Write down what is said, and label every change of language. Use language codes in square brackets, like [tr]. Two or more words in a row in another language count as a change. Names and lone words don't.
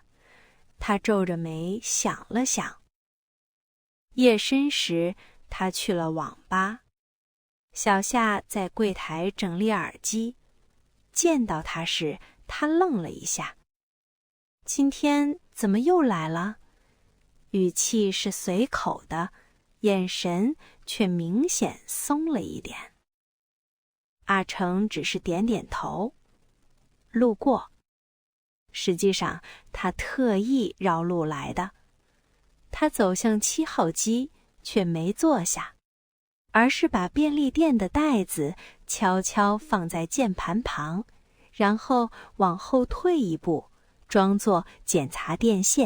[zh] 他皺着眉想了想。夜深時，他去了網吧。小夏在櫃檯整理耳機，見到他時，他愣了一下。今天怎麼又來了？語氣是隨口的，眼神卻明顯鬆了一點。阿成只是點點頭，路過。實際上，他特意繞路來的。他走向7號機，卻沒坐下，而是把便利店的袋子悄悄放在鍵盤旁，然後往後退一步，裝作檢查電線。